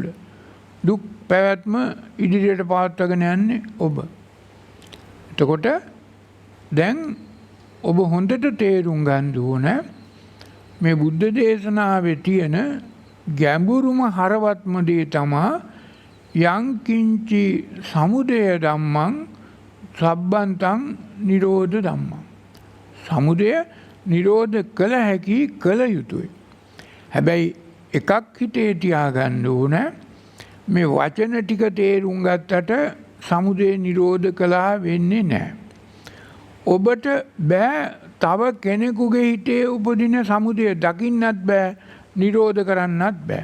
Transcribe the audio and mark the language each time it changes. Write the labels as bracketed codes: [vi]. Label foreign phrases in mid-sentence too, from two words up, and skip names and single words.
[si] දුක් පැවැත්ම ඉදිරියට පවත්වාගෙන යන්නේ ඔබ. එතකොට දැන් ඔබ හොඳට තේරුම් ගන්න ඕන මේ බුද්ධ දේශනාවේ තියෙන ගැඹුරුම හරවත්ම දේ තමා [pi] යං කිංචි සමුදය ධම්මං සබ්බන්තං නිරෝධ ධම්මං. [si] සමුදය නිරෝධ කළ හැකි කළ යුතුයි. හැබැයි එකක් හිතේ තියාගන්න ඕන මේ වචන ටික තේරුම් ගත්තට සමුදය නිරෝධ කළා වෙන්නේ නැහැ. ඔබට බෑ තව කෙනෙකුගේ හිතේ උපදින සමුදය දකින්නත් බෑ නිරෝධ කරන්නත් බෑ.